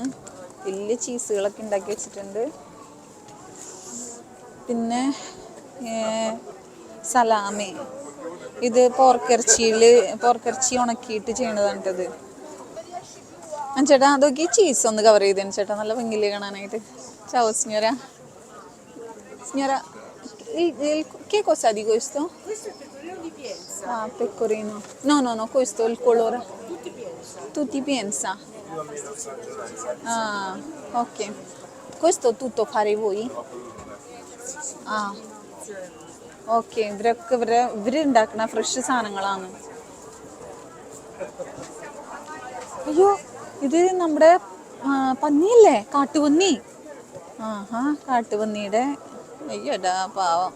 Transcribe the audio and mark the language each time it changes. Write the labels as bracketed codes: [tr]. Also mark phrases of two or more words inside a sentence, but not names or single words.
[ml] വലിയ ചീസുകളൊക്കെ ഉണ്ടാക്കി വെച്ചിട്ടുണ്ട്. പിന്നെ സലാമി, ഇത് പോർക്കിറച്ചി ഉണക്കിയിട്ട് ചെയ്യണതാണ് കേട്ടത്. ചേട്ടാ അതൊക്കെ ഈ ചീസ് ഒന്ന് കവർ ചെയ്തേന് ചേട്ടാ, നല്ല ഭംഗിയില് കാണാനായിട്ട്. [it] Ciao signora. Signora, che cosa di questo? Questo è pecorino di Pienza. Ah, pecorino. No, questo è il colore. Tutti Pienza. Tutti Pienza. Ah, ok. Questo tutto fare voi? Ah. [ml] ഓക്കെ, ഇവരൊക്കെ ഇവര് ഉണ്ടാക്കുന്ന ഫ്രഷ് സാധനങ്ങളാണ്. അയ്യോ, ഇത് നമ്മുടെ പന്നിയല്ലേ, കാട്ടുപന്നി. ആഹാ, കാട്ടുപന്നിയുടെ അയ്യോടാ പാവം.